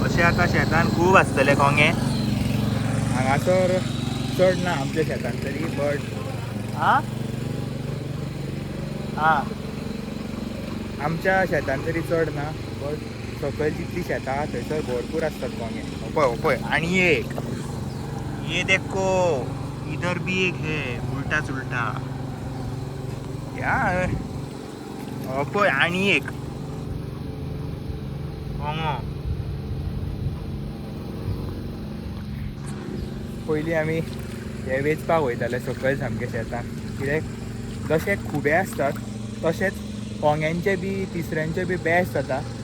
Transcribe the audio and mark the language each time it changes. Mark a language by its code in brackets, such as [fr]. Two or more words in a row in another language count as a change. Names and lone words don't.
[kok] अशें आतां शेतान खूब आसतले कोंगे. हांगासर चड ना आमच्या शेतान तरी, बट आमच्या शेतान तरी चड ना, बट सकयल जितली शेतां आहा थंयसर भरपूर आसतात कोंगे. पळय आनी एक. [hi] ये देखो, इधर भी एक है उल्टा चुलटा. [kok] यार पळय आनी एक कोंगो. पयलीं आमी हे वेचपाक वयताले सकयल सामके शेतान, कित्याक जशे खुबे आसतात तशेंच कोंग्यांचे बी तिसऱ्यांचे बी बेस्ट जाता.